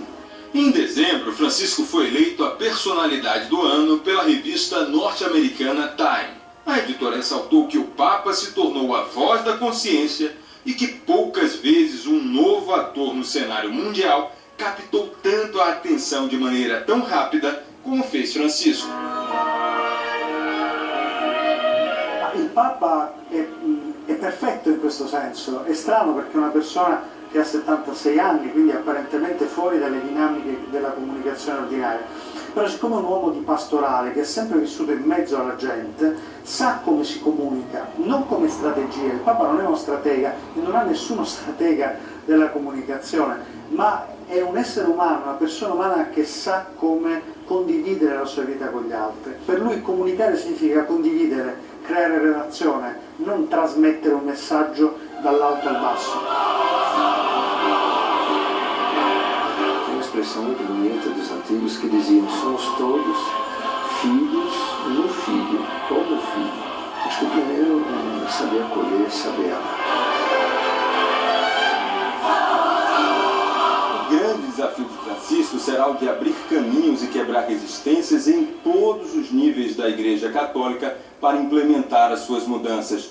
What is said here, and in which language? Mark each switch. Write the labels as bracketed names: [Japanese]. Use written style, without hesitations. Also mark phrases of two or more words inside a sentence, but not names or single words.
[Portuguese] Em dezembro, Francisco foi eleito a personalidade do ano pela revista norte-americana Time. A editora ressaltou que o Papa se tornou a voz da consciência e que poucas vezes um novo ator no cenário mundial captou tanto a atenção de maneira tão rápida como fez Francisco. [Italian] Il Papa è perfetto in questo senso, è strano perché è una persona che ha 76 anni, quindi apparentemente fuori dalle dinamiche della comunicazione ordinaria, però siccome è un uomo di pastorale che è sempre vissuto in mezzo alla gente, sa come si comunica, non come strategia. Il Papa non è uno stratega e non ha nessuno stratega della comunicazione, ma è un essere umano, una persona umana che sa come condividere la sua vita con gli altri. Per lui comunicare significa condividere, creare relazione, non trasmettere un messaggio dall'alto al basso. [Portuguese] Tem uma expressão muito bonita dos antigos que diziam: somos todos filhos no filho, como filho. Acho que o primeiro é saber acolher, saber amar. O grande desafio de Francisco será o de abrir caminhos e quebrar resistências em todos os níveis da Igreja Católica para implementar as suas mudanças.